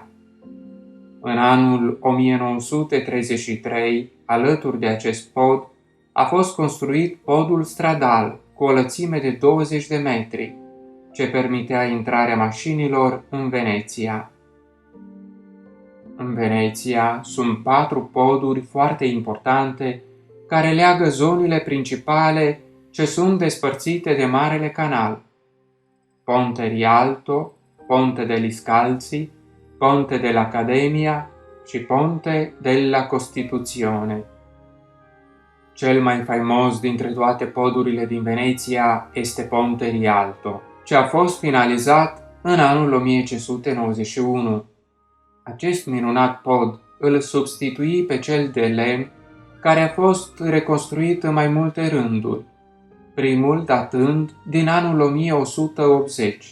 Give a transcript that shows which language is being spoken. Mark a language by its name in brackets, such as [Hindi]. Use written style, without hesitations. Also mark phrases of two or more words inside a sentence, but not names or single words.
[Romanian] În anul 1933, alături de acest pod, a fost construit podul stradal cu o lățime de 20 de metri, ce permitea intrarea mașinilor în Veneția. În Veneția sunt 4 poduri foarte importante care leagă zonile principale ce sunt despărțite de Marele Canal: Ponte Rialto, Ponte degli Scalzi, Ponte dell'Accademia și Ponte della Costituzione. Cel mai faimos dintre toate podurile din Veneția este Ponte Rialto, ce a fost finalizat în anul 1591. Acest minunat pod îl substitui pe cel de lemn, care a fost reconstruit în mai multe rânduri, primul datând din anul 1180.